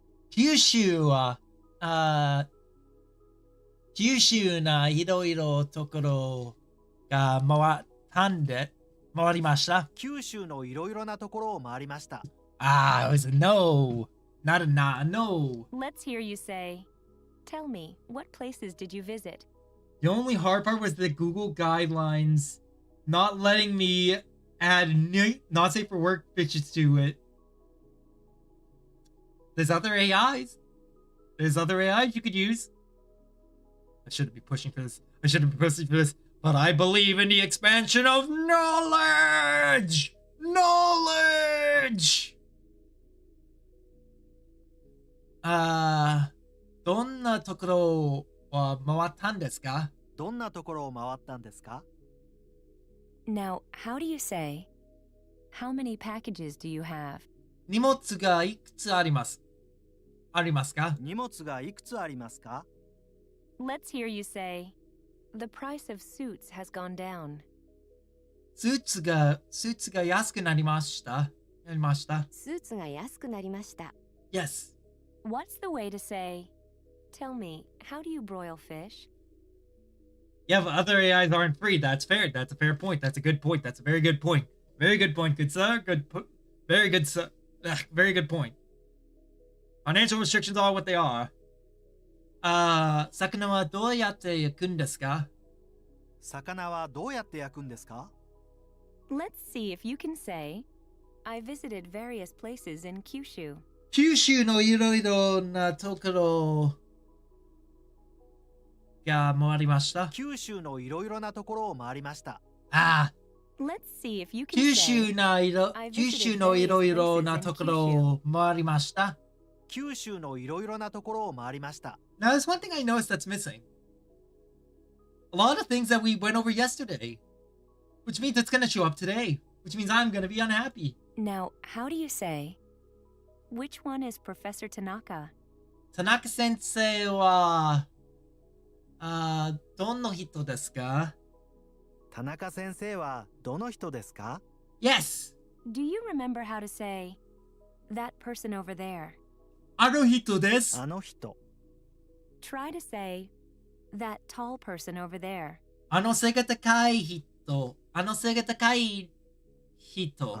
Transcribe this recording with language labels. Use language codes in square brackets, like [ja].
[ja] Kyushu, 九州ないろいろところが回りました。九州のいろいろなところを回りました。 [en] Ah, it was a no. Not a no. Let's hear you say, tell me, what places did you visit? The only hard part was the Google guidelines not letting me add not safe for work bitches to it. There's other AIs. There's other AIs you could use. I shouldn't be pushing for this. But I believe in the expansion of knowledge! Knowledge! [ja] どんなところは回ったんですか？どんなところを回ったんですか？ [en] Now, how do you say, how many packages do you have? [ja] 荷物がいくつあります？ありますか？荷物がいくつありますか？ [en] Let's hear you say, the price of suits has gone down. [ja] スーツが安くなりました。スーツが安くなりました。 [en] Yes. What's the way to say, tell me, how do you broil fish? Yeah, but other AIs aren't free. That's fair. That's a fair point. That's a good point. That's a very good point. Very good point, good sir. Very good sir. Very good point. Financial restrictions are what they are. [ja] 魚はどうやって焼くんですか？魚はどうやって焼くんですか？ [en] Let's see if you can say, I visited various places in Kyushu. [ja] 九州のいろいろなところが回りました。九州のいろいろなところを回りました。 [en] Let's see if you can [ja] 九 [en] say, [ja] 州のいろいろなところを回りました。九州のいろいろなところを回りました。 [en] Now, there's one thing I noticed that's missing. A lot of things that we went over yesterday. Which means it's going to show up today. Which means I'm going to be unhappy. Now, how do you say, which one is Professor Tanaka? [ja] Tanaka sensei wa... どの人ですか？田中先生はどの人ですか？ [en] Yes! Do you remember how to say, that person over there? [ja] あの人です。あの人。 [en] Try to say, that tall person over there. [ja] あの背が高い人。あの背が高い人。